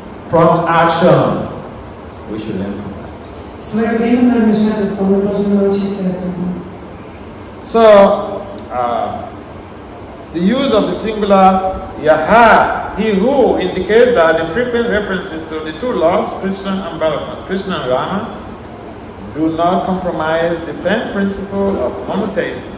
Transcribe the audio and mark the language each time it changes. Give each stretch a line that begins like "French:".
English: Prompt action, we should learn from that.
Russian: Своевременное вмешательство мы должны научиться этому.
English: So, the use of the singular yaha, he who, indicates that the frequent references to the two lords, Krishna and Balaram, Krishna and Rama, do not compromise the firm principle of monotheism.